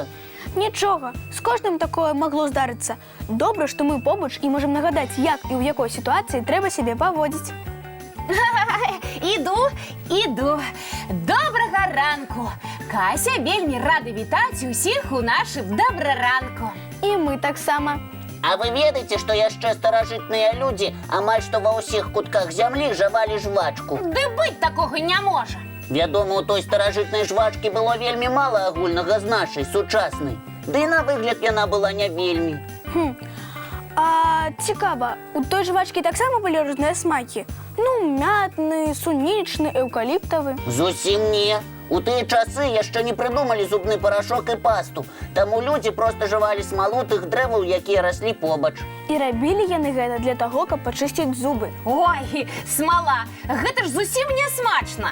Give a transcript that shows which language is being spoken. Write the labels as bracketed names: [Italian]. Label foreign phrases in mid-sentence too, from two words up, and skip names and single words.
[Ukrainian] Нічого, з кожним такое могло здаритися. Добре, що ми побач і можемо нагадати, як і в якій ситуації треба себе поводити. Іду. Доброго ранку. Кася вельми рада вітати усіх у нашому доброранку. І ми так само. [Belarusian] А ви ведаєте, що яшчэ старожитні люди амаль што ва ўсіх кутках зямлі жавалі жвачку? [Russian] Да бить такого не може. [Belarusian] Вядома, у той старажытнай жвачкі было вельмі мала агульнага з нашай, сучаснай. Ды і на выгляд яна была не вельмі. [Ukrainian] А цікаво, у той жвачки так само були різні смаки? Ну, мятний, сунічний, евкаліптовий. [Belarusian] Зусім не. У тыя часы яшчэ не прыдумалі зубны парашок і пасту, таму людзі проста жавалі смалу тых дрэваў, якія раслі побач. І рабілі яны гэта для таго, каб пачысціць зубы. Ой, смола, гэта ж зусім не смачна.